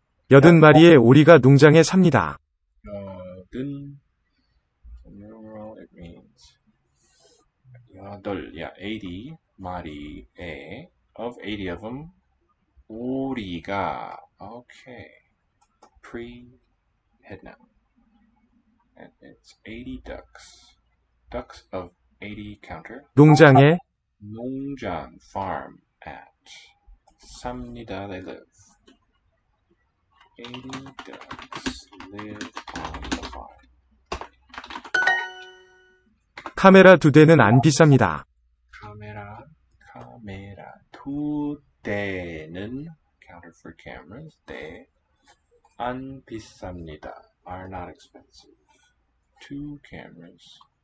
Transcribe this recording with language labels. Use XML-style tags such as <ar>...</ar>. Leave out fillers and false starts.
<ko>여든 마리의 오리가 농장에 삽니다.</ko> <en>여든, numeral, it means 여덟, yeah,</en> <ko>80 마리에,</ko> <en>of 80 of them, 오리가, okay, pre-head noun, and it's 80 ducks, ducks of 80 counter,</en> <ko>농장에</ko> <en>농장, farm, at, 삽니다, they live, 80 ducks live on the farm.</en> <ko>카메라 2대는 안 비쌉니다. 카메라 2대는</ko> <en>counter for cameras.</en> <ko>대 안 비쌉니다.</ko> <en>Are not expensive. 2 cameras.</en>